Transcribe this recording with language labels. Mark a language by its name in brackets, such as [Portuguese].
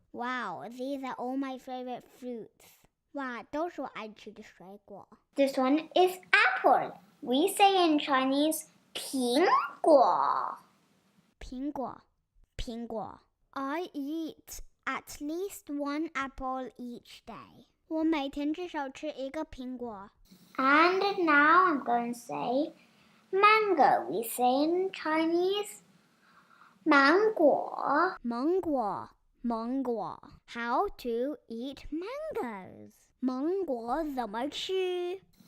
[English] Wow, these are all my favorite fruits. [Chinese] 哇，都是我爱吃的水果。 [English] This one is apple. We say in Chinese 苹果. [Chinese] 苹果, 苹果. [English] I eat at least one apple each day. [Chinese] 我每天至少吃一个苹果。 [English] And now I'm going to say mango. We say in Chinese 芒果. [Chinese] 芒果, 芒果. [English] How to eat mangoes? [Chinese] 芒果怎么吃？